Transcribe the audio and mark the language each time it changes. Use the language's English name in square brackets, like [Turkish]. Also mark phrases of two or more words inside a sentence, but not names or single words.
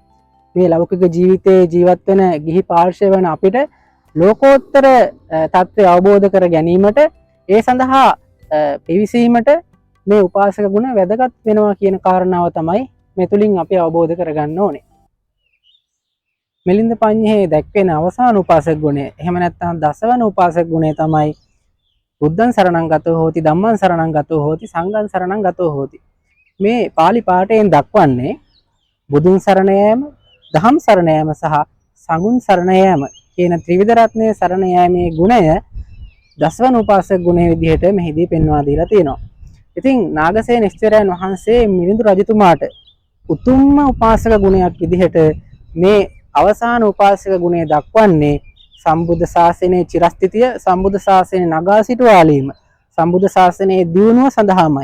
[Sinhala] මේ ලෞකික ජීවිතයේ ජීවත් වෙන ගිහි පාර්ශ්වය වන අපිට ලෝකෝත්තර තත්ත්වය අවබෝධ කර ගැනීමට ඒ සඳහා පිවිසීමට මේ උපාසක ගුණ වැදගත් වෙනවා කියන කාරණාව තමයි මේ තුලින් අපි අවබෝධ කරගන්න ඕනේ. මිලින්ද පඤ්ඤේ දැක්වෙන අවසාන උපාසක ගුණය එහෙම නැත්නම් දසවන උපාසක ගුණය තමයි [Pali] බුද්ධං සරණං ගතෝ හෝති ධම්මං සරණං ගතෝ හෝති සංඝං සරණං ගතෝ හෝති. [Sinhala] මේ pāli පාඨයෙන් දක්වන්නේ බුදුන් සරණ යාම, දහම් සරණ යාම සහ සංඝුන් සරණ යාම කියන ත්‍රිවිධ රත්නයේ සරණ යාමේ ගුණය දසවන උපාසක ගුණය විදිහට මෙහිදී පෙන්වා දීලා තියෙනවා. ඉතින් නාගසේන ස්ථවිරයන් වහන්සේ මිලිඳු රජතුමාට උතුම්ම උපාසක ගුණයක් විදිහට මේ අවසාන උපාසක ගුණය දක්වන්නේ සම්බුද්ධ ශාසනයේ චිරස්ථිතිය, සම්බුද්ධ ශාසනය නගා සිටුවාලීම, සම්බුද්ධ ශාසනයේ දියුණුව සඳහාමයි.